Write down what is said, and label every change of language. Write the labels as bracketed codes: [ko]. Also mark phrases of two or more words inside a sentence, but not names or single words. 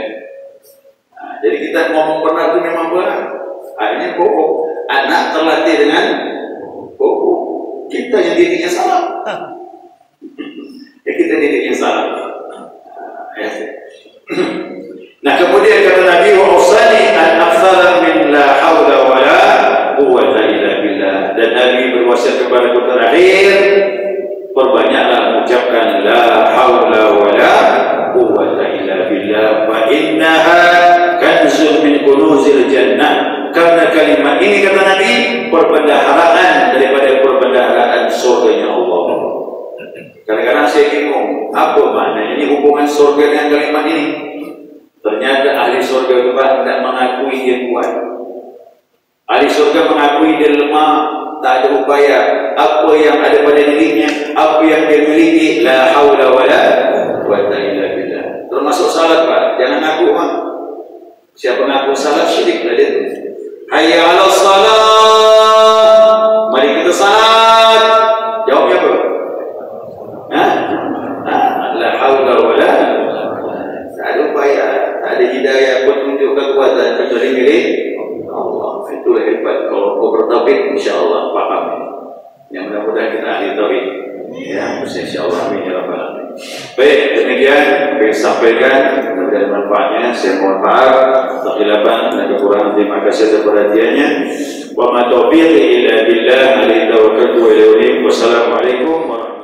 [id] Jadi kita ngomong benar itu memang benar. Akhirnya bohong. Anak terlatih dengan bohong. Kita yang didiknya salah. Ya kita didiknya salah. Nah kemudian kata Nabi [ar] وأوصاني أن أفضل من لا حول ولا قوة إلا بالله. [id] Dan Nabi berwasiat kepada kita terakhir, perbanyaklah mengucapkan [ar] لا حول ولا قوة إلا بالله فإنها كنز من كنوز الجنة. [id] Karena kalimat ini kata Nabi perbendaharaan daripada perbendaharaan surganya Allah. Kadang-kadang saya bingung apa maknanya ini hubungan surga dengan kalimat ini. Ternyata ahli surga itu tidak mengakui dia kuat. Ahli surga mengakui dia lemah, tak ada upaya. Apa yang ada pada dirinya, apa yang dia miliki, [ar] لا حول ولا قوة إلا بالله. [id] Termasuk salat pak, jangan ngaku pak. Siapa ngaku salat syirik lah dia. [ar] حي على الصلاة. [id] Mari kita salat. Jawabnya apa? [ar] لا حول ولا. [id] Tak ada upaya, tak ada hidayah petunjuk kekuatan kecuali milik Allah. Itulah hebat. Kalau kau bertauhid, [ar] إن شاء الله [id] paham. Yang mudah-mudahan kita ahli tauhid. Ya, [ar] إن شاء الله آمين يا رب العالمين. [id] Baik, demikian apa yang sampaikan, mudah-mudahan manfaatnya. Saya mohon maaf kekhilafan dan kekurangan. Terima kasih atas perhatiannya. [ar] وما توفيقي إلا بالله عليه توكلت وإليه أنيب. والسلام عليكم